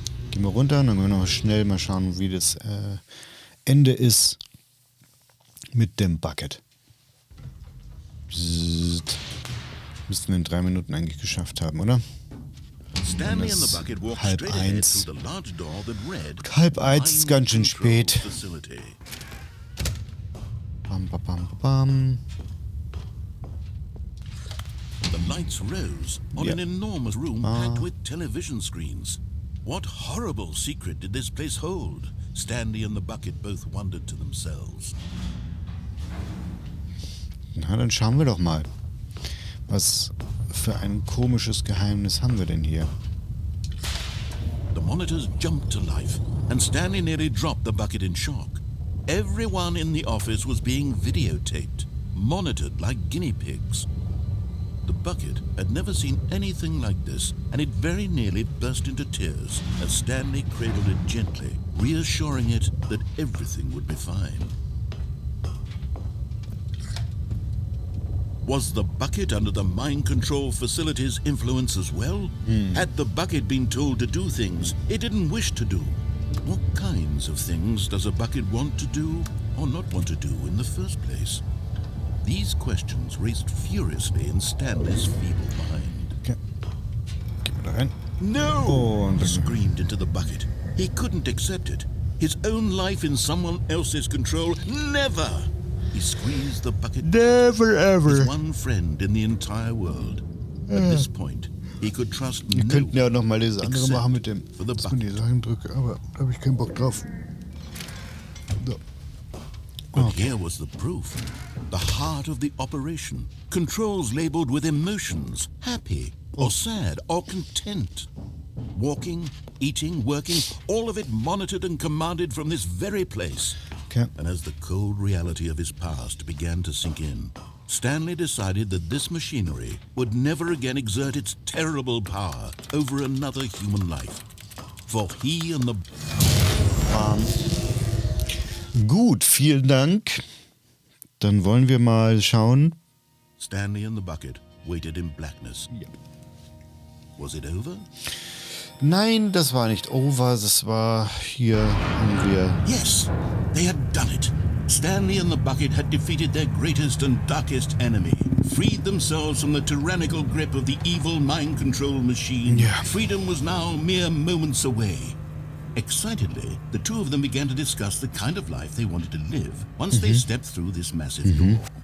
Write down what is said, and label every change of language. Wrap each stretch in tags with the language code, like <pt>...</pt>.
<de>Gehen wir runter und dann können wir noch schnell mal schauen, wie das Ende ist mit dem Bucket. Bzzzt. Müssten wir in 3 Minuten eigentlich geschafft haben, oder?</de> <en>Stanley and the bucket walked straight ahead through the large door that read,</en> <de>12:30 ist ganz schön spät. Bam, bam, bam, bam.</de> <en>The lights rose on an enormous room packed with television screens. What horrible secret did this place hold? Stanley and the bucket both wondered to themselves. Na, dann schauen wir doch mal. Was für ein komisches Geheimnis haben wir denn hier? The monitors jumped to life, and Stanley nearly dropped the bucket in shock. Everyone in the office was being videotaped, monitored like guinea pigs. The bucket had never seen anything like this, and it very nearly burst into tears as Stanley cradled it gently, reassuring it that everything would be fine. Was the bucket under the mind control facility's influence as well? Had the bucket been told to do things it didn't wish to do? What kinds of things does a bucket want to do or not want to do in the first place? These questions raced furiously in Stanley's feeble mind.</en> <de>Okay. Gehen wir da rein.</de> <en>No! Oh, He screamed into the bucket. He couldn't accept it. His own life in someone else's control. Never! He squeezed the bucket. Never ever. His one friend in the entire world. At this point, he could trust</en> <de>Wir</de> <en>no</en> <de>könnten ja auch noch mal das andere</de> <en>except</en> <de>machen mit dem,</de> <en>for the bucket.</en> <de>Sachen drücke, aber da habe ich keinen Bock drauf. So.</de> <en>But here was the proof. The heart of the operation. Controls labeled with emotions. Happy, or sad, or content. Walking, eating, working, all of it monitored and commanded from this very place. Okay. And as the cold reality of his past began to sink in, Stanley decided that this machinery would never again exert its terrible power over another human life. For he and the...</en> <de>Gut, vielen Dank. Dann wollen wir mal schauen.</de> <en>Stanley and the bucket waited in blackness.</en> <de>Ja.</de> <en>Was it over?</en> <de>Nein, das war nicht over, das war hier haben wir...</de> <en>Yes, they had done it. Stanley and the bucket had defeated their greatest and darkest enemy, freed themselves from the tyrannical grip of the evil mind control machine. Yeah. Freedom was now mere moments away. Excitedly, the two of them began to discuss the kind of life they wanted to live once they stepped through this massive door.</en>